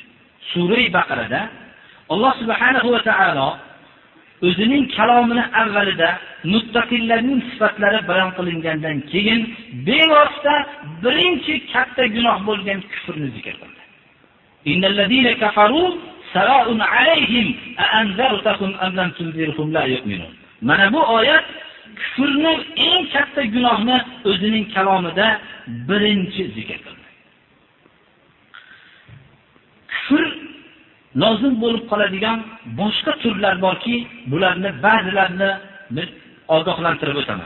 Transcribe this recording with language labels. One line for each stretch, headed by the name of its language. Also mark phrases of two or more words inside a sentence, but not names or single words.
Uzbek: Sura Baqarada Alloh
Arabic: سبحانه وتعالى
Uzbek: o'zining kalomini avvalida muttaqillarning sifatlari bayon qilingandan keyin bevosita birinchi katta gunoh bo'lgan kufrni zikr qildi.
Arabic: إن الذين كفروا سواء عليهم أأنذرتهم أم لم تنذرهم لا يؤمنون.
Uzbek: Mana bu oyat kufrning eng katta gunohni o'zining kalomida birinchi zikr qildi. Kufr lozim bo'lib qoladigan boshqa turlar borki, bularni ba'zilarini men ogohlantirib o'taman.